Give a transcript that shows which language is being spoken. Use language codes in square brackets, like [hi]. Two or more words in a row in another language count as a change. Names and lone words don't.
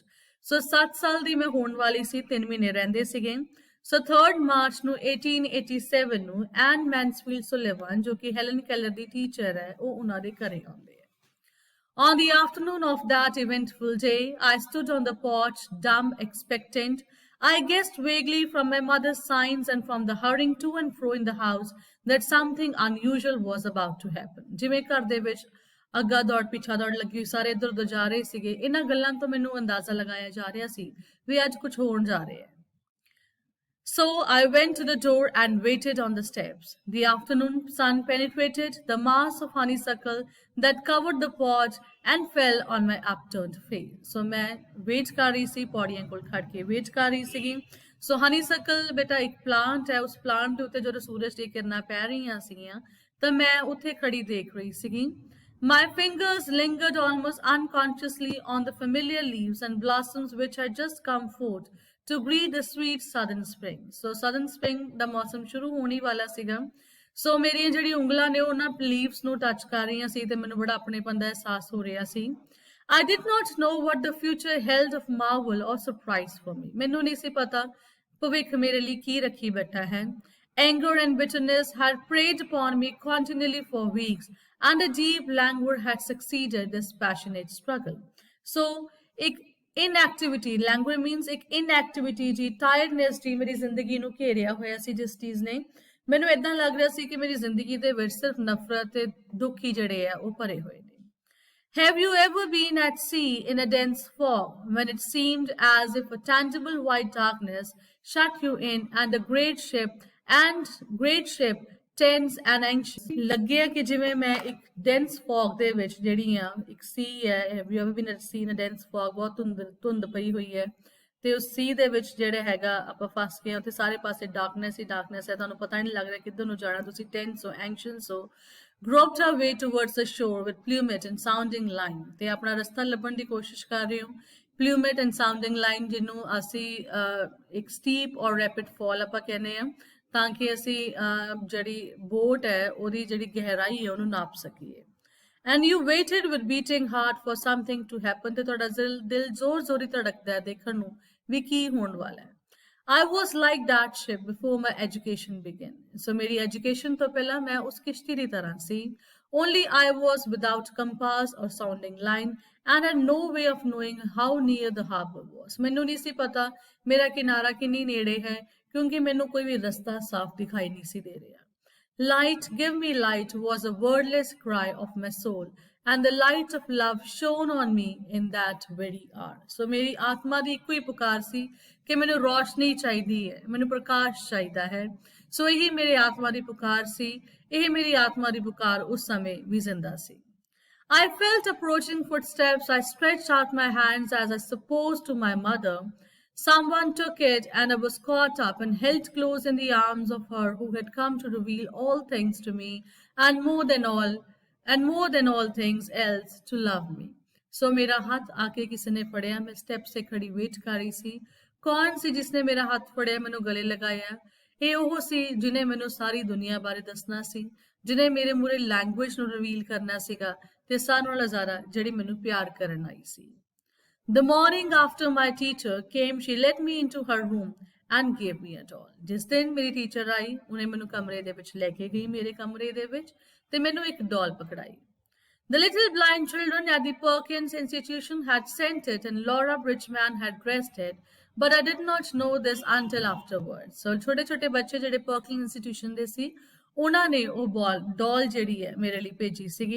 [pa] So 7 ਸਾਲ ਦੀ ਮੈਂ ਹੋਣ ਵਾਲੀ ਸੀ 3 ਮਹੀਨੇ ਰਹਿੰਦੇ ਸੀਗੇ So 3rd March ਨੂੰ 1887 ਨੂੰ Anne Mansfield Sullivan ਜੋ ਕਿ ਹੈਲਨ ਕੈਲਰ ਦੀ ਟੀਚਰ ਹੈ ਉਹ ਉਹਨਾਂ ਦੇ ਘਰੇ ਆਉਂਦੇ ਹੈ [en] On the afternoon of that eventful day, I stood on the porch, dumb, expectant. I guessed vaguely from my mother's signs and from the hurrying to and fro in the house that something unusual was about to happen. [pa] ਜਿਵੇਂ ਘਰ ਦੇ ਵਿੱਚ ਅੱਗਾ ਦੌੜ ਪਿੱਛਾ ਦੌੜ ਲੱਗੀ ਸਾਰੇ ਇੱਧਰ ਉੱਧਰ ਜਾ ਰਹੇ ਸੀਗੇ ਇਹਨਾਂ ਗੱਲਾਂ ਤੋਂ ਮੈਨੂੰ ਅੰਦਾਜ਼ਾ ਲਗਾਇਆ ਜਾ ਰਿਹਾ ਸੀ ਵੀ ਅੱਜ ਕੁਝ ਹੋਣ ਜਾ ਰਿਹਾ ਹੈ [en] So I went to the door and waited on the steps. The afternoon sun penetrated the mass of honeysuckle that covered the porch and fell on my upturned face. [pa] So ਮੈਂ wait ਕਰ ਰਹੀ ਸੀ ਪੌੜੀਆਂ ਕੋਲ ਖੜ ਕੇ wait ਕਰ ਰਹੀ ਸੀ ਸੋ ਹਨੀਸਕਲ ਬੇਟਾ ਇੱਕ ਪਲਾਂਟ ਹੈ, ਉਸ ਪਲਾਂਟ ਦੇ ਉੱਤੇ ਜਦੋਂ ਸੂਰਜ ਦੀ ਕਿਰਨਾਂ ਪੈ ਰਹੀਆਂ ਸੀਗੀਆਂ ਤਾਂ ਮੈਂ ਉੱਥੇ ਖੜੀ ਦੇਖ ਰਹੀ ਸੀਗੀ। [en] My fingers lingered almost unconsciously on the familiar leaves and blossoms which had just come forth to greet the sweet southern spring. So southern spring [pa] ਦਾ ਮੌਸਮ ਸ਼ੁਰੂ ਹੋਣ ਹੀ ਵਾਲਾ ਸੀਗਾ। ਸੋ ਮੇਰੀਆਂ ਜਿਹੜੀ ਉਂਗਲਾਂ ਨੇ ਉਹ ਨਾ ਲੀਵਸ ਨੂੰ ਟੱਚ ਕਰ ਰਹੀਆਂ ਸੀ ਤੇ ਮੈਨੂੰ ਬੜਾ ਆਪਣੇਪਨ ਦਾ ਅਹਿਸਾਸ ਹੋ ਰਿਹਾ ਸੀ। [en] I did not know what the future held of marvel or surprise for me. [pa] ਮੈਨੂੰ ਨਹੀਂ ਸੀ ਪਤਾ ਭਵਿੱਖ ਮੇਰੇ ਲਈ ਕੀ ਰੱਖੀ ਬੈਠਾ ਹੈ। [en] Anger and bitterness had preyed upon me continually for weeks, and a deep languor had succeeded this passionate struggle. [pa] So, ਇੱਕ inactivity, [en] languor means [pa] ਇੱਕ inactivity ਜੀ, tiredness ਜੀ ਮੇਰੀ ਜ਼ਿੰਦਗੀ ਨੂੰ ਘੇਰਿਆ ਹੋਇਆ ਸੀ ਜਿਸ ਚੀਜ਼ ਨੇ। ਮੈਨੂੰ ਇਦਾਂ ਲੱਗ ਰਿਹਾ ਸੀ ਕਿ ਮੇਰੀ ਜ਼ਿੰਦਗੀ ਦੇ ਵਿੱਚ ਸਿਰਫ ਨਫ਼ਰਤ ਤੇ ਦੁੱਖ ਹੀ ਜਿਹੜੇ ਆ ਉਹ ਭਰੇ ਹੋਏ ਨੇ। [en] Have you ever been at sea in a dense fog when it seemed as if a tangible white darkness shut you in and a great ship tense and anxious [pa] ਲੱਗਿਆ ਕਿ ਜਿਵੇਂ ਮੈਂ ਇੱਕ [en] dense fog [pa] ਦੇ ਵਿੱਚ ਜਿਹੜੀ ਆ ਇੱਕ sea ਹੈ। [en] Have you ever been at sea in a dense fog? [pa] ਬਹੁਤ ਧੁੰਦ ਪਈ ਹੋਈ ਹੈ ਤੇ ਉਸ sea ਦੇ ਵਿੱਚ ਜਿਹੜੇ ਹੈਗਾ ਆਪਾਂ ਫਸ ਗਏ ਉੱਥੇ ਸਾਰੇ ਪਾਸੇ ਡਾਰਕਨੈਸ ਹੀ ਡਾਰਕਨੈਸ ਹੈ, ਤੁਹਾਨੂੰ ਪਤਾ ਨਹੀਂ ਲੱਗ ਰਿਹਾ ਕਿੱਧਰ ਨੂੰ ਜਾਣਾ, ਤੁਸੀਂ ਟੈਂਸ ਹੋ, ਐਂਕਸ਼ੀਅਸ ਹੋ। [en] Groped our way towards the shore with plummet and sounding line [pa] ਤੇ ਆਪਣਾ ਰਸਤਾ ਲੱਭਣ ਦੀ ਕੋਸ਼ਿਸ਼ ਕਰ ਰਹੇ ਹੋ। [en] plummet and sounding line [pa] ਜਿਹਨੂੰ ਅਸੀਂ ਇੱਕ [en] steep or rapid fall [pa] ਆਪਾਂ ਕਹਿੰਦੇ ਆ ਤਾਂ ਕਿ ਅਸੀਂ ਜਿਹੜੀ ਬੋਟ ਹੈ ਉਹਦੀ ਜਿਹੜੀ ਗਹਿਰਾਈ ਹੈ ਉਹਨੂੰ ਨਾਪ ਸਕੀਏ। [en] And you waited with beating heart for something to happen [pa] ਤੇ ਤੁਹਾਡਾ ਦਿਲ ਜ਼ੋਰ ਜ਼ੋਰੀ ਧੜਕਦਾ ਹੈ ਦੇਖਣ ਨੂੰ ਵੀ ਕੀ ਹੋਣ ਵਾਲਾ ਹੈ। [en] I was like that ship before my education began. [pa] So ਮੇਰੀ education ਤੋਂ ਪਹਿਲਾਂ ਮੈਂ ਉਸ ਕਿਸ਼ਤੀ ਦੀ ਤਰ੍ਹਾਂ ਸੀ। [en] Only I was without compass or sounding line and had no way of knowing how near the harbor was. [pa] ਮੈਨੂੰ ਨਹੀਂ ਸੀ ਪਤਾ ਮੇਰਾ ਕਿਨਾਰਾ ਕਿੰਨੀ ਨੇੜੇ ਹੈ ਕਿਉਂਕਿ ਮੈਨੂੰ ਕੋਈ ਵੀ ਰਸਤਾ ਸਾਫ਼ ਦਿਖਾਈ ਨਹੀਂ ਸੀ ਦੇ ਰਿਹਾ। [en] Light, give me light was a wordless cry of my soul, and the light of love shone on me in that very hour. [pa] So ਮੇਰੀ ਆਤਮਾ ਦੀ ਇੱਕੋ ਹੀ ਪੁਕਾਰ ਸੀ ਕਿ ਮੈਨੂੰ ਰੋਸ਼ਨੀ ਚਾਹੀਦੀ ਹੈ, ਮੈਨੂੰ ਪ੍ਰਕਾਸ਼ ਚਾਹੀਦਾ ਹੈ। ਸੋ ਇਹੀ ਮੇਰੇ ਆਤਮਾ ਦੀ ਪੁਕਾਰ ਸੀ, ਇਹ ਮੇਰੀ ਆਤਮਾ ਦੀ ਪੁਕਾਰ ਉਸ ਸਮੇਂ ਵੀ ਜ਼ਿੰਦਾ ਸੀ। [en] I felt approaching footsteps. I stretched out my hands as I supposed to my mother. Someone took it, and I was caught up and held close in the arms of her who had come to reveal all things to me, and more than all things else, to love me. [hi] So मेरा हाथ आके किसी ने फड़िया, मैं स्टेप से खड़ी वेट कर रही सी। [pa] ਕੌਣ ਸੀ ਜਿਸਨੇ ਮੇਰਾ ਹੱਥ ਫੜਿਆ ਮੈਨੂੰ ਗਲੇ ਲਗਾਇਆ? ਇਹ ਉਹ ਸੀ ਜਿਨੇ ਮੈਨੂੰ ਸਾਰੀ ਦੁਨੀਆ ਬਾਰੇ ਦੱਸਣਾ ਸੀ, ਜਿਨੇ ਮੇਰੇ ਮੂਰੇ ਲੈਂਗੁਏਜ ਨੂੰ ਰਿਵੀਲ ਕਰਨਾ ਸੀਗਾ ਤੇ ਸਾਰਿਆਂ ਨਾਲੋਂ ਜ਼ਿਆਦਾ ਜਿਹੜੀ ਮੈਨੂੰ ਪਿਆਰ ਕਰਨ ਆਈ ਸੀ। [en] The morning after my teacher came, she led me into her room and gave me a doll. [pa] ਜਿਸ ਦਿਨ ਮੇਰੀ ਟੀਚਰ ਆਈ ਉਹਨੇ ਮੈਨੂੰ ਕਮਰੇ ਦੇ ਵਿੱਚ ਲੈ ਕੇ ਗਈ, ਮੇਰੇ ਕਮਰੇ ਦੇ ਵਿੱਚ ਤੇ ਮੈਨੂੰ ਇੱਕ ਡਾਲ ਪਕੜਾਈ। [en] The little blind children at the Perkins Institution had sent it and Laura Bridgman had dressed it, but I did not know this until afterwards. [pa] So ਛੋਟੇ ਛੋਟੇ ਬੱਚੇ ਜਿਹੜੇ Perkins Institution ਦੇ ਸੀ ਉਹਨਾਂ ਨੇ ਉਹ ਡਾਲ ਜਿਹੜੀ ਹੈ ਮੇਰੇ ਲਈ ਭੇਜੀ ਸੀਗੀ।